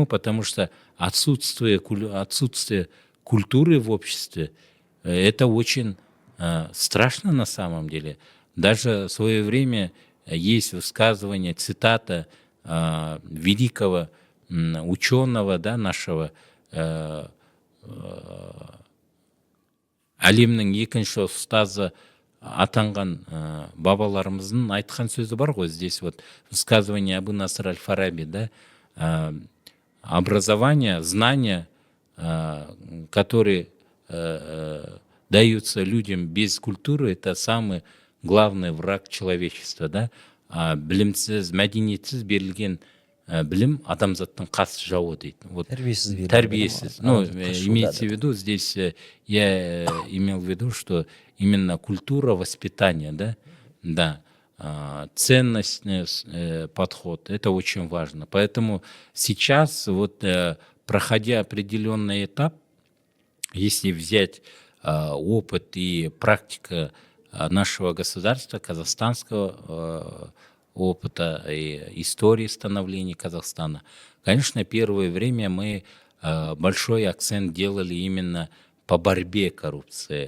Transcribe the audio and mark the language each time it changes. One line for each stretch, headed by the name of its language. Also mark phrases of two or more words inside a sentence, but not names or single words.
Russian: Потому что отсутствие культуры в обществе это очень страшно на самом деле. Даже в свое время есть высказывание, цитата великого ученого, да, нашего
Kazakh: әлемнің екінші ұстазы атанған бабаларымыздың айтқан сөзі бар ғой,
Russian: здесь вот высказывание Абу Наср аль-Фараби, да, образование, знания, которые даются людям без культуры, это самый главный враг человечества, да.
Kazakh: Білімсіз, мәдениетсіз берілген білім адамзаттың қас жауы дейді. Вот, тәрбиесіз.
Russian: Ну, имеется в виду, здесь я имел в виду, что именно культура воспитания, да, да, ценностный подход, это очень важно. Поэтому сейчас, вот, проходя определенный этап, если взять опыт и практика нашего государства, казахстанского опыта и истории становления Казахстана, конечно, первое время мы большой акцент делали именно по борьбе коррупции.